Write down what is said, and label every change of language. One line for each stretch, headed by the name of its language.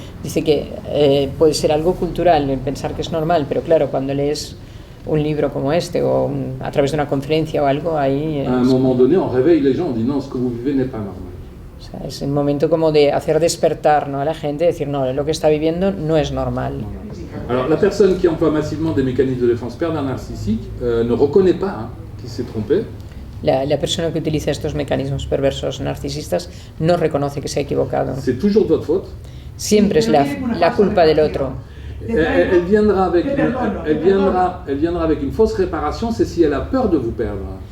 Spanish: Dice que puede ser algo cultural, pensar que es normal, pero claro, cuando lees un libro como este o a través de una conferencia o algo, ahí...
French: À un moment donné, on réveille les gens, on dit non, ce que vous vivez n'est pas normal.
Spanish: O sea, es un momento como de hacer despertar, ¿no?, a la gente, decir, no, lo que está viviendo no es normal.
French: Alors la personne qui emploie massivement des mécanismes de défense pervers narcissiques ne reconnaît pas qu'il s'est trompé.
Spanish: La persona que utiliza estos mecanismos perversos narcisistas no reconoce que se ha equivocado.
French: C'est toujours de votre faute.
Spanish: Siempre es la culpa del otro.
French: Elle viendra avec une fausse réparation, c'est si elle a peur de vous perdre.